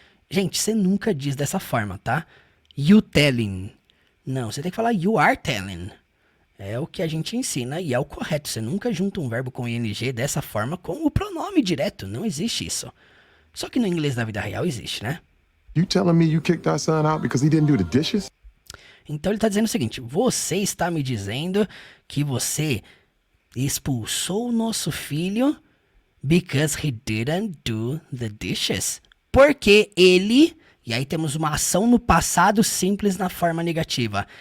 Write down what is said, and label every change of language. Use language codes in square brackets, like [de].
[pt] Gente, você nunca diz dessa forma, tá? [en] You telling. [pt] Não, você tem que falar [en] you are telling. [pt] É o que a gente ensina e é o correto. Você nunca junta um verbo com ing dessa forma com o pronome direto. Não existe isso. Só que no inglês da vida real existe, né? [en] You telling me you kicked our son out because he didn't do the dishes? [pt] Então ele está dizendo o seguinte, você está me dizendo que você expulsou o nosso filho [en] because he didn't do the dishes. [pt] Porque ele... E aí temos uma ação no passado simples na forma negativa.